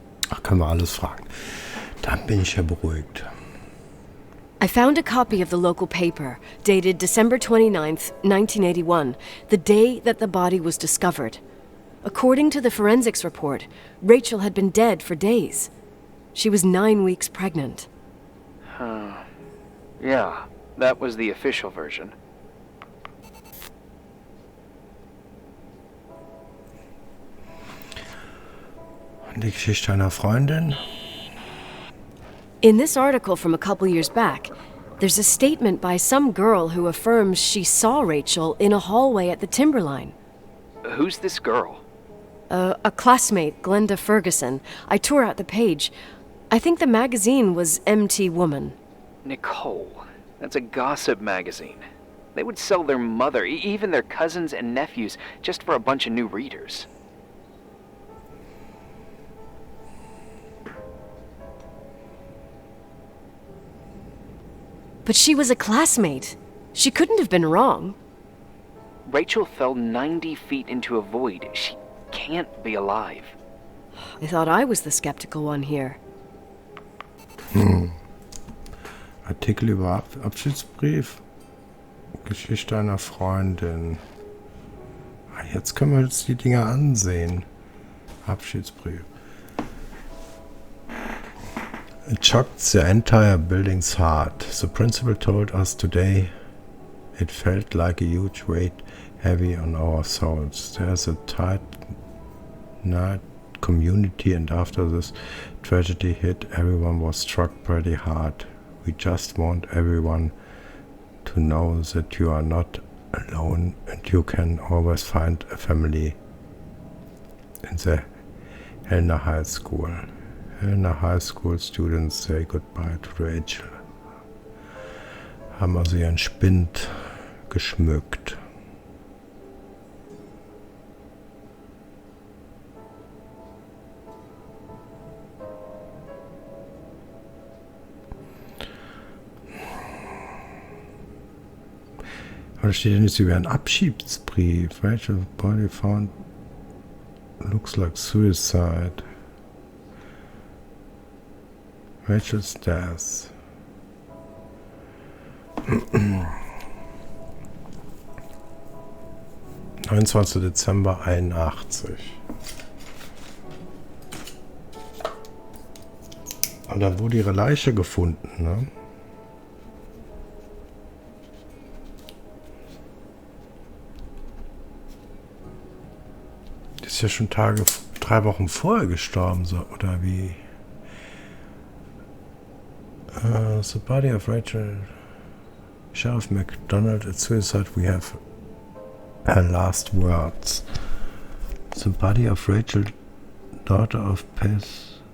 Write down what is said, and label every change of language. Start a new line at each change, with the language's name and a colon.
German: Ach, können wir alles fragen. Dann bin ich ja beruhigt.
English: I found a copy of the local paper, dated December 29th, 1981, the day that the body was discovered. According to the forensics report, Rachel had been dead for days. She was 9 weeks pregnant. Yeah, that was the official version.
German: Und die Geschichte einer Freundin?
English: In this article from a couple years back, there's a statement by some girl who affirms she saw Rachel in a hallway at the Timberline. Who's this girl? A classmate, Glenda Ferguson. I tore out the page. I think the magazine was MT Woman. Nicole. That's a gossip magazine. They would sell their mother, even their cousins and nephews, just for a bunch of new readers. But she was a classmate. She couldn't have been wrong. Rachel fell 90 feet into a void. She can't be alive. I thought I was the skeptical one here.
German: Artikel über Abschiedsbrief. Geschichte einer Freundin. Jetzt können wir uns die Dinger ansehen. Abschiedsbrief.
English: It shocked the entire building's heart. The principal told us today it felt like a huge weight heavy on our souls. There's a tight-knit community, and after this tragedy hit, everyone was struck pretty hard. We just want everyone to know that you are not alone and you can always find a family in the Helena High School. Helena High School students say goodbye to Rachel.
German: Haben also ihren Spind geschmückt. Da steht ja nicht, sie wäre ein Abschiedsbrief.
English: Rachel body found looks like suicide. Rachel's death.
German: 29. Dezember 81. Und dann wurde ihre Leiche gefunden, ne? Ist ja schon 3 Wochen vorher gestorben, so, oder wie?
English: The body of Rachel, Sheriff McDonald at suicide, we have her last words. The body of Rachel, daughter of Pester?